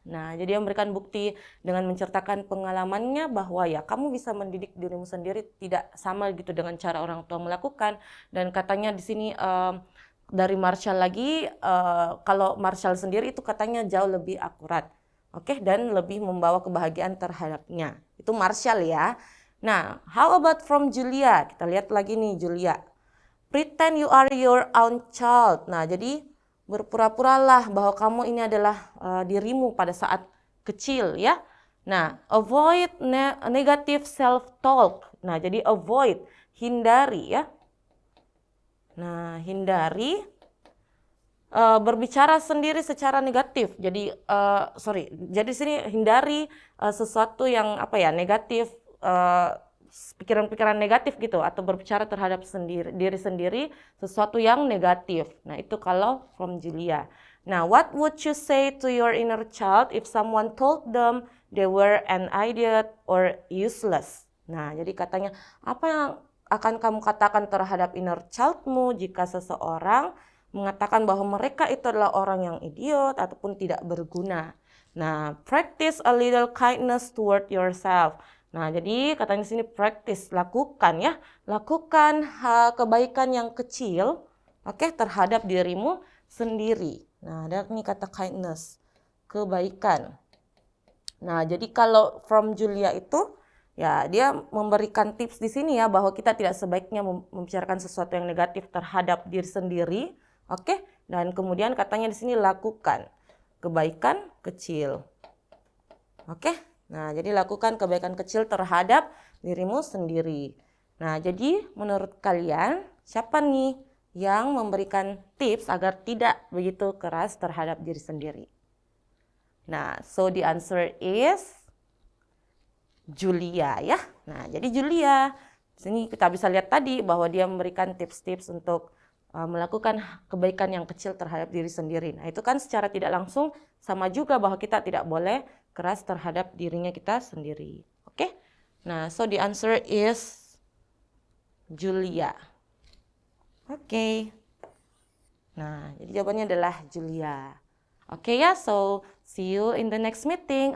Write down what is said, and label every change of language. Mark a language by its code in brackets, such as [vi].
[id] Nah, jadi dia memberikan bukti dengan menceritakan pengalamannya bahwa ya kamu bisa mendidik dirimu sendiri tidak sama gitu dengan cara orang tua melakukan. Dan katanya di sini dari Marshall lagi, kalau Marshall sendiri itu katanya jauh lebih akurat. Oke, dan lebih membawa kebahagiaan terhadapnya. Itu Marshall ya. Nah, [en] how about from [id] Julia? Kita lihat lagi nih Julia. [en] Pretend you are your own child. [id] Nah, jadi berpura-puralah bahwa kamu ini adalah dirimu pada saat kecil ya. [en] Nah, avoid negative self-talk. [id] Nah, jadi avoid, hindari ya. Nah, hindari berbicara sendiri secara negatif. Jadi, jadi sini hindari sesuatu yang negatif, pikiran-pikiran negatif gitu atau berbicara terhadap diri sendiri sesuatu yang negatif. Nah, itu kalau from Julia. [en] Nah, what would you say to your inner child if someone told them they were an idiot or useless? [id] Nah, jadi katanya apa yang akan kamu katakan terhadap inner childmu jika seseorang mengatakan bahwa mereka itu adalah orang yang idiot ataupun tidak berguna. [en] Nah, practice a little kindness toward yourself. [id] Nah, jadi katanya di sini practice, lakukan ya. Lakukan kebaikan yang kecil, terhadap dirimu sendiri. Nah, ada nih kata kindness, kebaikan. Nah, jadi kalau from Julia itu ya dia memberikan tips di sini ya bahwa kita tidak sebaiknya membicarakan sesuatu yang negatif terhadap diri sendiri. Dan kemudian katanya di sini lakukan kebaikan kecil. Nah, jadi lakukan kebaikan kecil terhadap dirimu sendiri. Nah, jadi menurut kalian siapa nih yang memberikan tips agar tidak begitu keras terhadap diri sendiri? [en] Nah, so the answer is Julia ya. [id] Nah, jadi Julia, Di sini kita bisa lihat tadi bahwa dia memberikan tips-tips untuk melakukan kebaikan yang kecil terhadap diri sendiri. Nah, itu kan secara tidak langsung sama juga bahwa kita tidak boleh keras terhadap dirinya kita sendiri. Oke? [en] Nah, so the answer is Julia. [id] Oke. Nah, jadi jawabannya adalah Julia. [en] Oke ya, so see you in the next meeting.